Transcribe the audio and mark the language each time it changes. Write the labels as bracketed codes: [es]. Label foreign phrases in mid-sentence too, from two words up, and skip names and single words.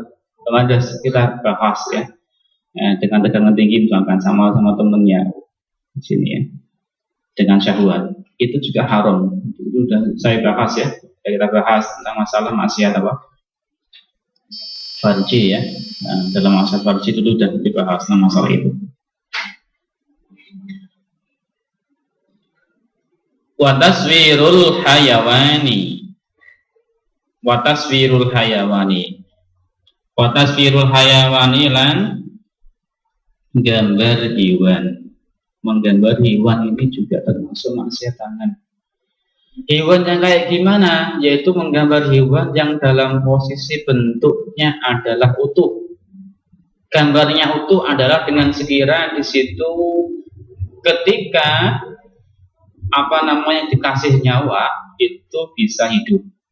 [id] Ada kita bahas ya, dengan tegangan tinggi misalkan sama temennya di sini ya, dengan syahwat itu juga haram. Itu sudah saya bahas ya, kita bahas tentang masalah maksiat apa farji ya. Nah, dalam masalah farji itu sudah dibahas tentang masalah itu. [ar] وتصوير الحيوان وتصوير الحيوان. وتصفير الحيوان [id] lan gambar hewan. Menggambar hewan ini juga termasuk maksiat tangan. Hewan yang kayak gimana? Yaitu menggambar hewan yang dalam posisi bentuknya adalah utuh. Gambarnya utuh adalah dengan sekira di situ ketika apa namanya dikasih nyawa itu bisa hidup.